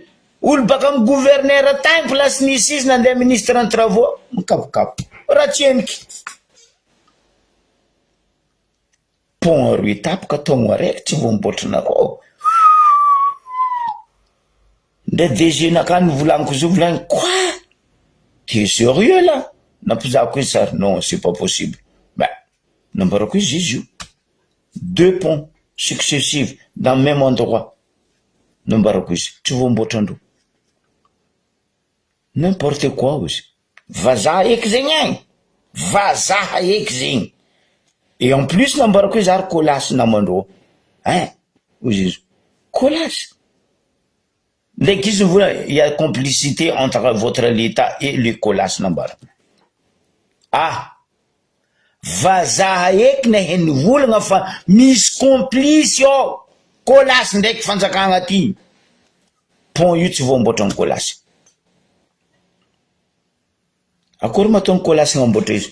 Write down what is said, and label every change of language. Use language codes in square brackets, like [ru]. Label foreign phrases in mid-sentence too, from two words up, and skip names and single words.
[mg] Olo baka amin'ny gouverneur tagny place nisy izy nandeha [fr] ministre en travaux. [mg] Mikapokapo. Raha tsy heniky. Pont aroe tapaka taogno araiky tsy voamboatranareo. Ndre DG nakany volaniko zo volaniko. [fr] Quoi? Tu es sérieux là? [mg] Nampizako izy sary. [fr] Non, c'est pas possible. Ben, [mg] nambarako izy io. [fr] 2 ponts successifs dans le même endroit. [mg] Nambarako izy. Tsy voamboatrandreo. [fr] N'importe quoi aussi. [mg] vazaha eky zegny agny, vazaha eky zegny. [fr] Et en plus [mg] nambarako hoe zary kolasy namandreo, hein, ozy izy kolasy. Ndraiky izy vola [fr] il y a complicité entre votre l'État et le [mg] kolasy nambara. Ah, vazaha eky na heny volagna fa misy complice ao, kolasy ndraiky fanjakagna aty. Pont io tsy voamboatra ny kolasy. Akory mahatonga kolasy gnamboatra izy?